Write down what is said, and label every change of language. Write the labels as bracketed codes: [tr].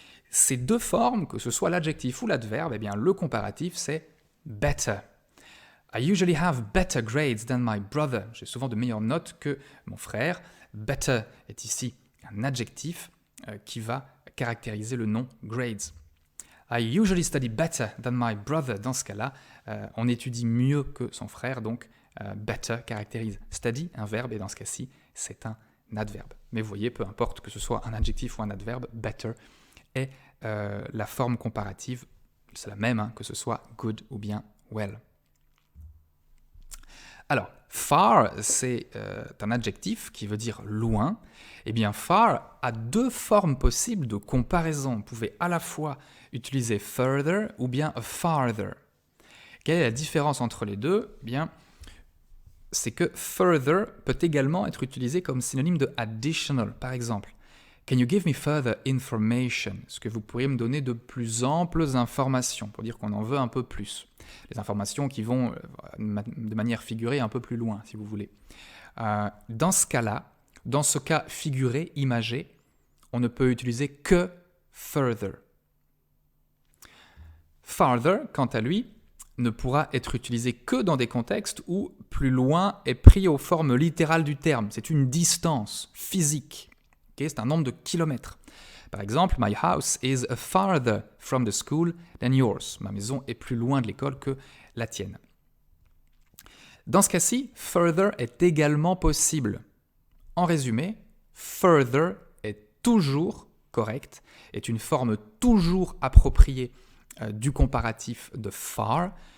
[fr] Ces deux formes, que ce soit l'adjectif ou l'adverbe, eh bien le comparatif c'est better. [en] I usually have better grades than my brother. [fr] J'ai souvent de meilleures notes que mon frère. Better est ici un adjectif qui va caractériser le nom grades. [en] I usually study better than my brother. [fr] Dans ce cas-là, on étudie mieux que son frère, donc better caractérise study, un verbe, et dans ce cas-ci, c'est un adverbe. Mais vous voyez, peu importe que ce soit un adjectif ou un adverbe, better est la forme comparative, c'est la même, que ce soit good ou bien well. Alors, far, c'est un adjectif qui veut dire loin. Eh bien, far a deux formes possibles de comparaison. Vous pouvez à la fois utiliser further ou bien farther. Quelle est la différence entre les deux ? Eh bien, c'est que further peut également être utilisé comme synonyme de additional. Par exemple, [en] can you give me further information? [fr] Est-ce que vous pourriez me donner de plus amples informations pour dire qu'on en veut un peu plus? Les informations qui vont de manière figurée un peu plus loin, si vous voulez. Dans ce cas-là, dans ce cas figuré, imagé, on ne peut utiliser que further. Farther, quant à lui, ne pourra être utilisé que dans des contextes où plus loin est pris aux formes littérales du terme. C'est une distance physique. C'est un nombre de kilomètres. Par exemple, [en] my house is farther from the school than yours. [fr] Ma maison est plus loin de l'école que la tienne. Dans ce cas-ci, further est également possible. En résumé, further est toujours correct, est une forme toujours appropriée du comparatif de far.